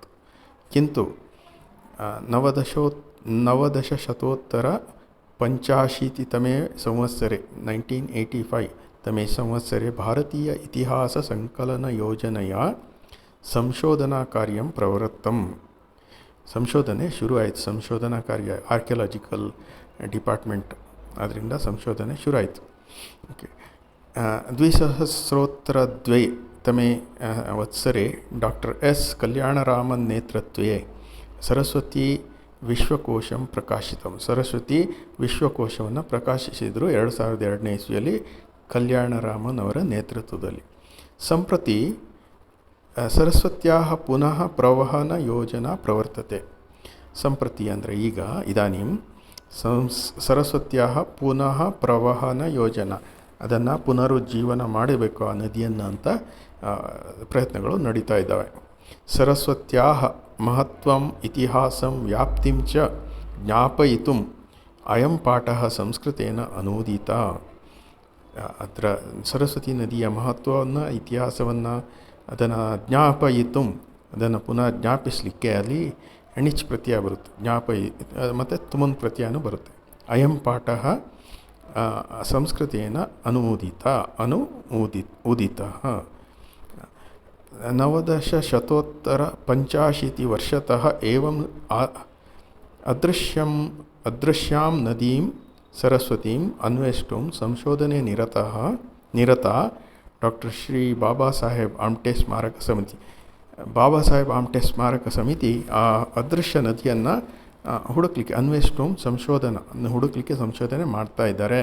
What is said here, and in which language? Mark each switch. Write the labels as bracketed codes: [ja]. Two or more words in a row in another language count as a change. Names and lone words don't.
[sa] ಕಿಂತು ನವದಶಶತೋತ್ತರ ಪಂಚಾಶೀತಿತಮೇ ಸಂವತ್ಸರೆ 1985 ತಮೇ ಸಂವತ್ಸರೆ ಭಾರತೀಯ ಇತಿಹಾಸ ಸಂಕಲನ ಯೋಜನೆಯ ಸಂಶೋಧನಾ ಕಾರ್ಯಂ ಪ್ರವೃತ್ತಂ. [kn] ಸಂಶೋಧನೆ ಶುರು ಆಯಿತು, ಸಂಶೋಧನಾ ಕಾರ್ಯ [en] archaeological department, [kn] ಅದರಿಂದ ಸಂಶೋಧನೆ ಶುರು ಆಯಿತು. ಓಕೆ. [sa] 2002 तमे वत्सरे डॉक्टर एस कल्याणरामन नेतृत्वे सरस्वती विश्वकोशं प्रकाशितम. [kn] सरस्वती विश्वकोशವನ್ನು ಪ್ರಕಾಶಿಸಿದರು 2002ನೇ ಇಸ್ವಿಯಲ್ಲಿ ಕಲ್ಯಾಣರಾಮನ್ ಅವರ ನೇತೃತ್ವದಲ್ಲಿ. [sa] ಸಂಪ್ರತಿ सरस्वत्याः पुनः प्रवहन योजना प्रवर्तते. ಸಂಪ್ರತಿ [kn] ಅಂದರೆ ಈಗ, [sa] ಇದಾನಿಂ सरस्वत्याः पुनः प्रवहन योजना, [kn] ಅದನ್ನು ಪುನರುಜ್ಜೀವನ ಮಾಡಬೇಕು ಆ ನದಿಯನ್ನು ಅಂತ ಪ್ರಯತ್ನಗಳು ನಡೀತಾ ಇದ್ದಾವೆ. [sa] ಸರಸ್ವತ್ಯಾಹ ಮಹತ್ವಂ ಇತಿಹಾಸಂ ವ್ಯಾಪ್ತಿಂ ಚ ಜ್ಞಾಪಯಿತುಂ ಅಯಂ ಪಾಠಃ ಸಂಸ್ಕೃತೇನ ಅನೂದಿತ. [kn] ಅದರ ಸರಸ್ವತಿ ನದಿಯ ಮಹತ್ವವನ್ನು, ಇತಿಹಾಸವನ್ನು, ಅದನ್ನು ಜ್ಞಾಪಯಿತು, ಅದನ್ನು ಪುನಃ ಜ್ಞಾಪಿಸಲಿಕ್ಕೆ ಅಲ್ಲಿ ಎಣಿಚ್ ಪ್ರತ್ಯಯ ಬರುತ್ತೆ, ಮತ್ತು ತುಮನ್ ಪ್ರತ್ಯಯನೂ ಬರುತ್ತೆ. [sa] ಅಯಂ ಪಾಠಃ ಸಂಸ್ಕೃತೇನ ಉದಿತಃ. ನವದಶಶತೋತ್ತರ ಪಂಚಾಶೀತಿवर्षतः एवं ಅದೃಶ್ಯಾಂ ನದೀಂ ಸರಸ್ವತೀಂ ಅನ್ವೇಷ್ಟುಂ ಸಂಶೋಧನೆ ನಿರತ ಡಾಕ್ಟರ್ ಶ್ರೀ ಬಾಬಾ ಸಾಹೇಬ್ ಆಮ್ಟೆ ಸ್ಮಾರಕ ಸಮಿತಿ. [kn] ಬಾಬಾ ಸಾಹೇಬ್ ಆಮ್ಟೆ ಸ್ಮಾರಕ ಸಮಿತಿ ಆ ಅದೃಶ್ಯ ನದಿಯನ್ನು ಹುಡುಕ್ಲಿಕ್ಕೆ, ಅನ್ವೇಷ್ಟುಂ ಹುಡುಕ್ಲಿಕ್ಕೆ ಸಂಶೋಧನೆ ಮಾಡ್ತಾ ಇದ್ದಾರೆ.